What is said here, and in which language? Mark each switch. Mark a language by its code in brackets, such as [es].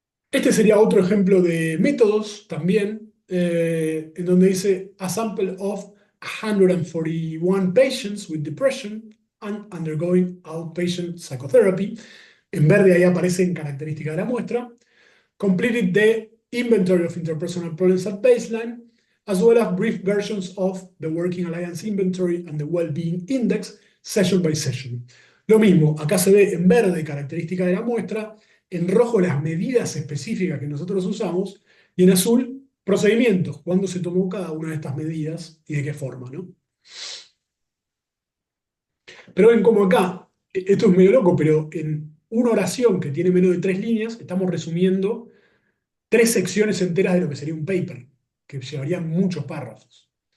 [es] Este sería otro ejemplo de métodos también, en donde dice [en] a sample of 141 patients with depression and undergoing outpatient psychotherapy. [es] En verde ahí aparecen características de la muestra. [en] Completed the inventory of interpersonal problems at baseline, as well as brief versions of the Working Alliance Inventory and the Wellbeing Index, session by session. [es] Lo mismo, acá se ve en verde características de la muestra, en rojo las medidas específicas que nosotros usamos, y en azul procedimientos, cuándo se tomó cada una de estas medidas y de qué forma, ¿no? Pero ven como acá, esto es medio loco, pero en una oración que tiene menos de 3 líneas, estamos resumiendo 3 secciones enteras de lo que sería un paper, que llevarían muchos párrafos.